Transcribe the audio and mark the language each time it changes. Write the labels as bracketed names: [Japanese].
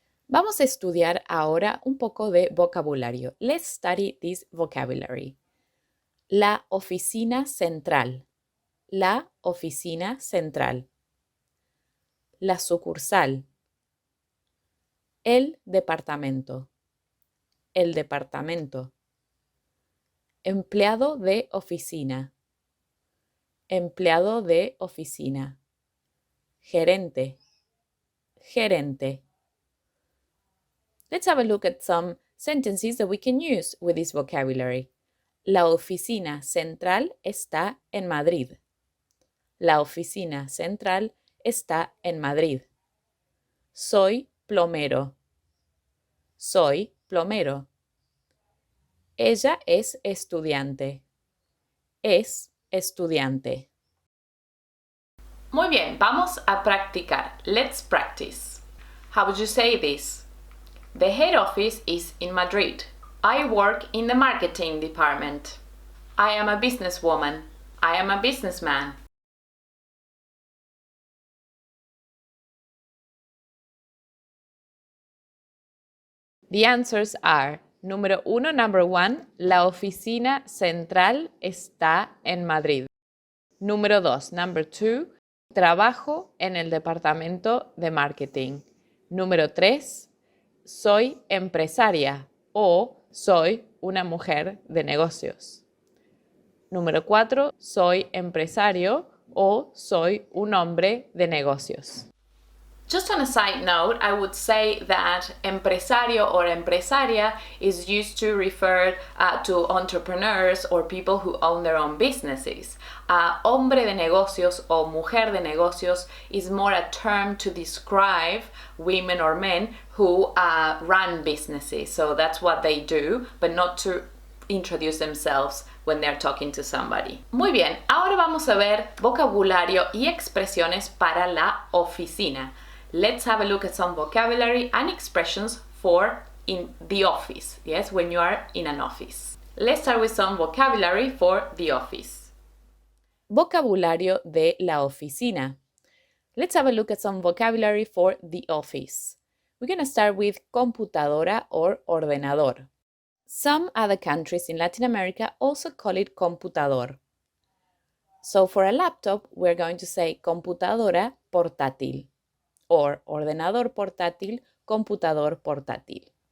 [Spanish] Vamos a estudiar ahora un poco de vocabulario. [English] Let's study this vocabulary. [Spanish] La oficina central. La oficina central. La sucursal. El departamento. El departamento. Empleado de oficina. Empleado de oficina. Gerente. Gerente. [English] Let's have a look at some sentences that we can use with this vocabulary. [Spanish] La oficina central está en Madrid. La oficina central está en Madrid. Soy plomero. Soy plomero. Ella es estudiante. Es estudiante. Muy bien, vamos a practicar. [English] Let's practice. How would you say this? The head office is in Madrid. I work in the marketing department. I am a businesswoman. I am a businessman. The answers are, [Spanish] número 1, [English] number 1, [Spanish] la oficina central está en Madrid. Número 2, [English] number 2, [Spanish] trabajo en el departamento de marketing. Número 3, soy empresaria o soy una mujer de negocios. Número 4, soy empresario o soy un hombre de negocios. [English] Just on a side note, I would say that empresario or empresaria is used to refer to entrepreneurs or people who own their own businesses. [Spanish] Hombre de negocios o mujer de negocios [English] is more a term to describe women or men who run businesses. So that's what they do, but not to introduce themselves when they're talking to somebody. [Spanish] Muy bien, ahora vamos a ver vocabulario y expresiones para la oficina. [English] Let's have a look at some vocabulary and expressions for in the office. Yes, when you are in an office. Let's start with some vocabulary for the office. [Spanish] Vocabulario de la oficina. [English] Let's have a look at some vocabulary for the office. We're going to start with computadora or ordenador. Some other countries in Latin America also call it computador. So for a laptop, we're going to say computadora portátil or ordenador portátil, computador portátil.